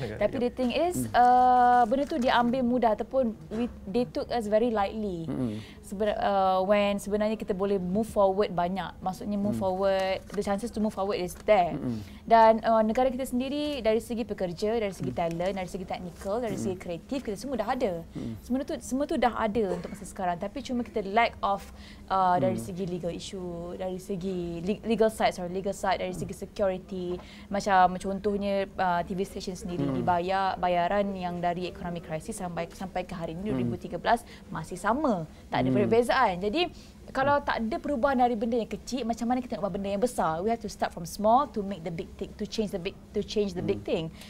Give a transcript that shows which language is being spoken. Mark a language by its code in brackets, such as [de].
[en] Tapi the thing is [ms] benda tu diambil mudah ataupun [en] they took us very lightly. When [ms] sebenarnya kita boleh [en] move forward [ms] banyak. Maksudnya [en] move forward, the chances to move forward is there. [ms] Dan negara kita sendiri dari segi pekerja, dari segi talent, dari segi technical, dari segi kreatif, kita semua dah ada. Semua tu dah ada untuk masa sekarang. Tapi cuma kita lack of dari segi legal issue, dari segi legal side, dari segi security. Macam contohnya TV station sendiri dibayar bayaran yang dari economic crisis sampai ke hari ini 2013 masih sama. Tak ada perbezaan. Jadi kalau tak ada perubahan dari benda yang kecil, macam mana kita nak buat benda yang besar? [en] We have to start from small to make the big thing, to change the big thing.